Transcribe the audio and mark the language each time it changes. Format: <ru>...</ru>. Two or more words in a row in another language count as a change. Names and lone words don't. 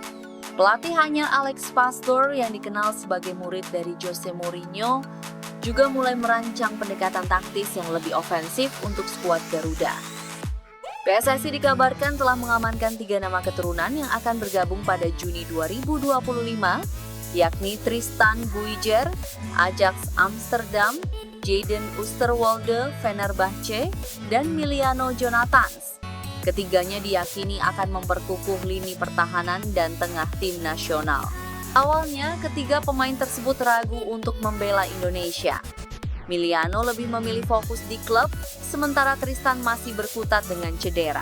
<id>Pelatih hanya Alex Pastor yang dikenal sebagai murid dari Jose Mourinho juga mulai merancang pendekatan taktis yang lebih ofensif untuk skuad Garuda. PSSI dikabarkan telah mengamankan 3 nama keturunan yang akan bergabung pada Juni 2025, yakni Tristan Buijer, Ajax Amsterdam, Jayden Oosterwolde, Fenerbahce, dan Miliano Jonathans. Ketiganya diyakini akan memperkukuh lini pertahanan dan tengah tim nasional. Awalnya, ketiga pemain tersebut ragu untuk membela Indonesia. Miliano lebih memilih fokus di klub, sementara Tristan masih berkutat dengan cedera.</id>